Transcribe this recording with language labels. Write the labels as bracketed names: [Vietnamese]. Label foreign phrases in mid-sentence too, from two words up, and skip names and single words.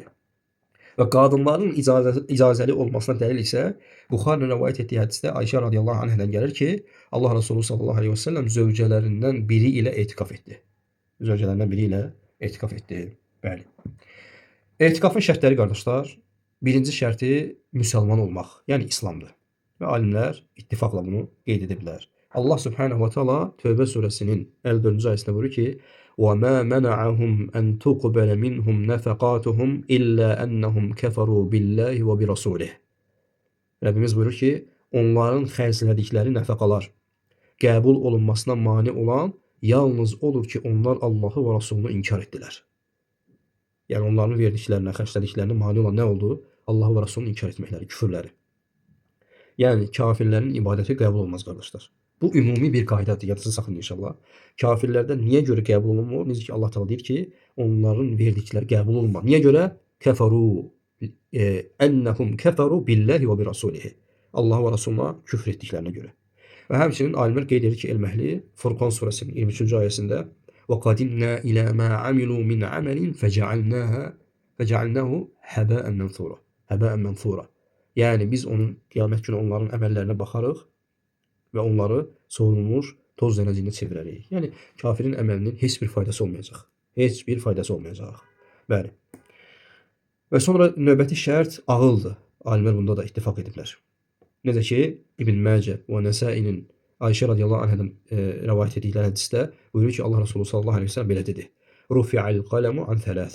[Azerbaijani] Və qadınların icazəli olmasına dəlil isə Buxarinin rəvayət etdiyi hədisdə Ayşə radiyallahu anhədən gəlir ki, Allah Resulü [Arabic] صلى الله عليه وسلم [Azerbaijani] zövcələrindən biri ilə etikaf etdi. Bəli. Etikafın şərtləri qardaşlar, birinci şərti müsəlman olmaq, yəni İslamdır. Və alimlər ittifaqla bunu qeyd ediblər. Allah [Arabic] سبحانه وتعالى [Azerbaijani] Tövbə surəsinin 54-cü ayəsində buyurur ki: [Arabic] وَمَا مَنَعَهُمْ أَنْ تُقْبَلَ مِنْهُمْ نَفَقَاتُهُمْ إِلَّا أَنَّهُمْ كَفَرُوا بِاللَّهِ وَبِرَسُولِهِ. [Azerbaijani] Rəbbimiz buyurur ki, onların xərclədikləri nəfəqalar qəbul olunmasına mane olan yalnız odur ki, onlar Allahı və Rasulunu inkar etdilər. Yəni onların verdiklərinə, xərclədiklərinə mane olan nə oldu? Allahı və Rasulunu inkar etməkləri, küfürləri. Yəni kafirlərin ibadəti qəbul olmaz qardaşlar. Bu ümumi bir qaydadır, yadınızda saxlayın inşallah. Kafirlərdən niyə görə qəbul olunmur? Necə ki Allah Teala deyir ki, onların verdikləri qəbul olunmaz. Niyə görə? [Arabic] أنهم كفروا بالله وبرسوله. [Azerbaijani] Allah və Rasuluna küfr etdiklərinə görə. Və həmçinin alimlər qeyd edir ki, Elm-Əhli Furqan surəsinin 23-cü ayəsində [Arabic] وَقَدِمْنَا إِلَى مَا عَمِلُوا مِنْ عَمَلٍ فَجَعَلْنَاهُ هَبَاءً مَنْثُورًا. [Azerbaijani] Yəni biz onun qiyamət günü onların əməllərinə baxarıq və onları soyulmuş toz zənəciyinə çevirərik. Yəni kafirin əməlinin heç bir faydası olmayacaq. Bəli. Və sonra növbəti şərt ağıldır. Alimlər bunda da ittifaq ediblər. Necə ki, İbn Məcə və Nəsəinin Ayşə radiyallahu anhədən rəvayət etdikləri hədisdə buyurur ki, Allah Resulü [Arabic] صلى الله عليه وسلم [Azerbaijani] belə dedi: [Arabic] "رفع القلم عن ثلاثة."